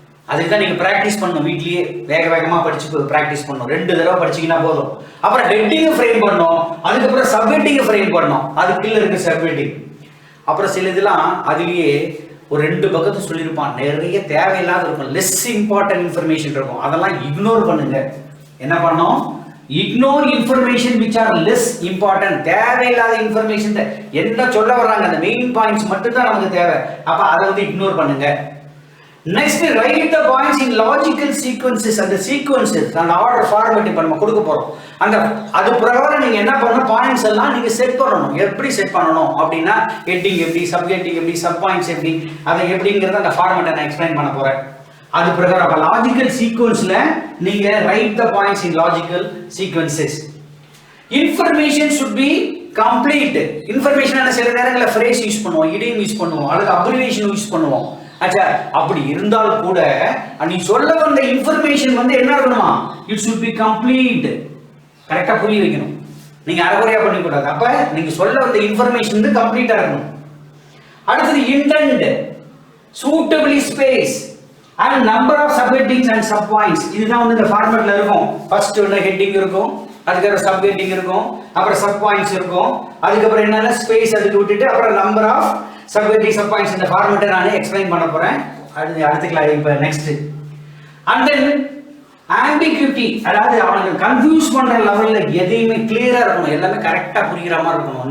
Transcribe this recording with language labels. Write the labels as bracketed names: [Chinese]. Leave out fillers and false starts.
[Tamil] அதுக்கு தான் நீங்க பிராக்டிஸ் பண்ணணும். வீட்லயே வேக வேகமா படிச்சு பிராக்டிஸ் பண்ணணும். 2 தடவை படிச்சீங்கன்னா போதும். அப்புறம் ஹெட்டிங்கை ஃப்ரேம் பண்ணணும், அதுக்கப்புறம் சப்ஹெட்டிங்கை ஃப்ரேம் பண்ணணும். அது கீழே இருக்கு சப்ஹெட்டிங். அப்புறம் சில இதெல்லாம் அதுலயே ஒரு 2 பக்கத்து சொல்லியிருப்பான், நிறைய தேவையில்லாத இருக்கும், [English] less important information [Tamil] இருக்கும். அதெல்லாம் இக்னோர் பண்ணுங்க. என்ன பண்ணோம்? [English] Ignore information which are less important. [Tamil] தேவையில்லாத இன்ஃபர்மேஷன், என்ன சொல்ல வர்றாங்க அந்த மெயின் பாயிண்ட்ஸ் மட்டும் தான் நமக்கு தேவை. அப்ப அதை வந்து இக்னோர் பண்ணுங்க. Next, [English] Write the points in logical sequences. [Tamil] அந்த சீக்வன்சஸ் அந்த ஆர்டர் ஃபார்மேட் இப்ப நம்ம கொடுக்க போறோம். அந்த அது பிரகாரம் நீங்க என்ன பண்ணணும்? பாயிண்ட்ஸ் எல்லாம் நீங்க செட் பண்ணணும். எப்படி செட் பண்ணணும் அப்படின்னா, ஹெட்டிங் எப்படி, சப்ஹெட்டிங் எப்படி, சப் பாயிண்ட்ஸ் எப்படி, அதை எப்படிங்கிறத அந்த ஃபார்மேட்டை நான் எக்ஸ்பிளைன் பண்ண போறேன். அது பிரகாரம் அப்ப லாஜிக்கல் சீக்வன்ஸ்ல நீங்க [English] Write the points in logical sequences. Information should be complete. [Tamil] Information சில நேரங்களில் ஃப்ரேஸ் யூஸ் பண்ணுவோம், இடியம் யூஸ் பண்ணுவோம், அல்லது அப்ரிவேஷன் யூஸ் பண்ணுவோம். ஆச்சா, அப்படி இருந்தால் கூட நீ சொல்ல வந்த இன்ஃபர்மேஷன் வந்து என்ன இருக்கணுமா? [English] It should be complete. [Tamil] கரெக்டா புரிய வைக்கணும். நீங்க அரைகுறையா பண்ணி கூடாது. அப்ப நீங்க சொல்ல வந்த இன்ஃபர்மேஷன் வந்து கம்ப்ளீட்டா இருக்கணும். அடுத்தது, [English] Indent, suitably space and number of subheadings and subpoints. [Tamil] இதுதான் வந்து இந்த ஃபார்மேட்ல இருக்கும். ஃபர்ஸ்ட் வந்து ஹெட்டிங் இருக்கும், அதுக்கப்புறம் சப் ஹெட்டிங் இருக்கும், அப்புறம் சப் பாயிண்ட்ஸ் இருக்கும், அதுக்கப்புறம் என்னன்னா ஸ்பேஸ் அதுக்கு விட்டுட்டு அப்புறம் [English] Number of sub heading sub points. [Tamil] இந்த ஃபார்மேட்டை நான் எக்ஸ்பிளைன் பண்ண போறேன். அடுத்துக்கலாம் இப்ப நெக்ஸ்ட். [English] and then ambiguity, [Tamil] அதாவது அவனுக்கு கன்ஃபியூஸ் பண்ற லெவல்ல எதையுமே கிளியரா இருக்கணும், எல்லாமே கரெக்டா புரியுற மாதிரி இருக்கணும்.